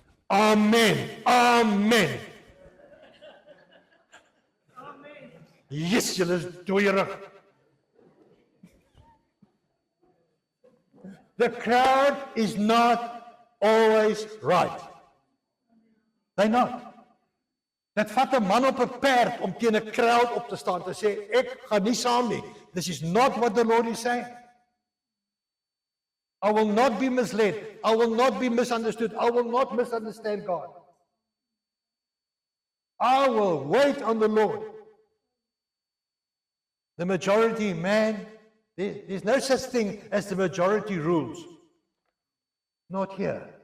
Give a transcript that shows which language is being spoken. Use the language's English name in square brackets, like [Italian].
[English] Amen. Amen. [Afrikaans] Yes, julle is dooierig. [English] The crowd is not always right. They're not. [Afrikaans] Dit vat 'n man op 'n perd om teen 'n crowd op te staan te sê ek gaan nie saam nie. [English] This is not what the Lord is saying. I will not be misled. I will not be misunderstood. I will not misunderstand God. I will wait on the Lord. The majority, man, there's no such thing as the majority rules. Not here.